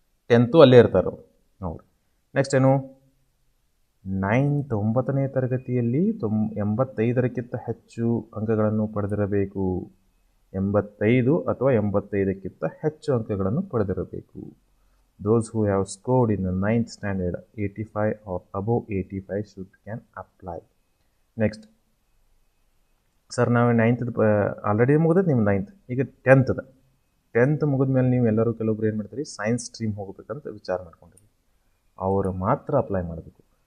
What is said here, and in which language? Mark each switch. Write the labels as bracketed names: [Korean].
[Kannada] 10th ಅಲ್ಲೇ ಇರ್ತಾರೆ ಅವ್ರು. ನೆಕ್ಸ್ಟ್ ಏನು? 9ನೇ ತರಗತಿಯಲ್ಲಿ 85ಕ್ಕಿಂತ ಹೆಚ್ಚು ಅಂಕಗಳನ್ನು ಪಡೆದಿರಬೇಕು. 85 ಅಥವಾ 85ಕ್ಕಿಂತ ಹೆಚ್ಚು ಅಂಕಗಳನ್ನು ಪಡೆದಿರಬೇಕು. [English] Those who have scored in the 9th standard 85 or above 85 can apply. [Kannada] Next, sir ನಾವು 9th ಆಲ್ರೆಡಿ ಮುಗಿದೈತೆ ನಿಮ್ಮ 9th, ಈಗ 10th ಮುಗಿದ ಮೇಲೆ ನೀವು ಎಲ್ಲರೂ ಕೆಲವೊಬ್ರು ಏನು ಮಾಡ್ತೀರಿ? ಸೈನ್ಸ್ ಸ್ಟ್ರೀಮ್ ಹೋಗ್ಬೇಕಂತ ವಿಚಾರ ಮಾಡ್ಕೊಂಡಿರಿ. ಅವರು ಮಾತ್ರ ಅಪ್ಲೈ ಮಾಡಬೇಕು.